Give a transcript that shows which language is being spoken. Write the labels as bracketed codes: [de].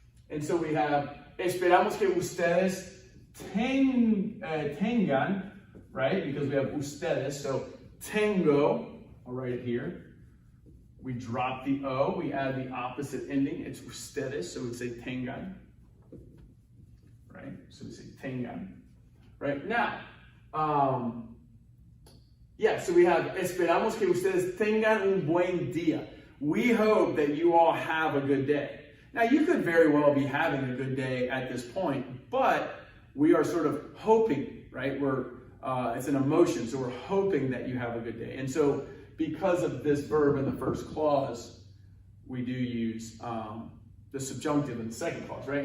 [en] And so we have, [es] esperamos que ustedes tengan, [en] right? Because we have ustedes, so tengo, I'll write it here. We drop the O, we add the opposite ending, it's ustedes, so we say tengan, right? So we say tengan, right? Now, so we have, [es] esperamos que ustedes tengan un buen día. [en] We hope that you all have a good day. Now, you could very well be having a good day at this point, but we are sort of hoping, right? It's an emotion, so we're hoping that you have a good day. And so, because of this verb in the first clause, we do use the subjunctive in the second clause, right?